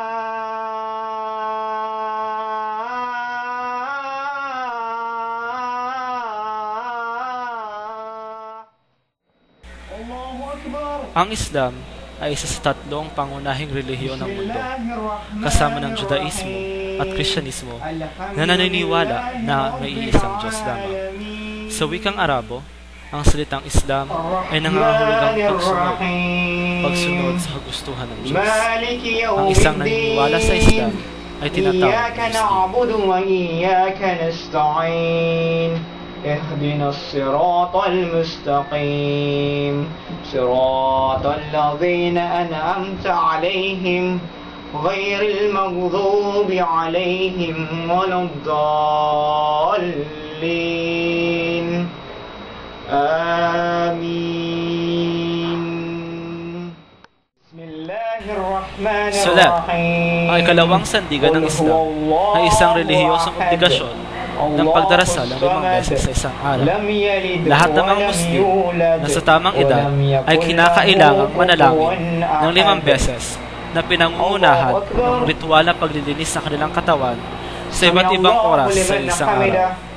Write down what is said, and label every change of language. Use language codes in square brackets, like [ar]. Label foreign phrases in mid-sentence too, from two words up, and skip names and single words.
[tl] Ang Islam ay isa sa tatlong pangunahing relihiyon ng mundo, kasama ng Judaismo at Kristyanismo na naniniwala na may iisang Diyos lamang. Sa wikang Arabo, ang salitang Islam ay nangangahulugang pagsunod sa kagustuhan ng Diyos. Ang isang naniniwala sa Islam ay tinatawag na Muslim. [ar] اهدنا الصراط المستقيم صراط الذين أنعمت عليهم غير المغضوب عليهم ولا الضالين آمين. بسم الله الرحمن الرحيم. [tl] Ang ikalawang sandigan ng Islam ay isang relihiyosong obligasyon ng pagdarasal ng 5 beses sa isang araw. Lahat ng mga Muslim na sa tamang edad ay kinakailangang manalangin ng 5 beses na pinangungunahan ng ritual na paglilinis ng kanilang katawan sa iba't ibang oras sa isang araw.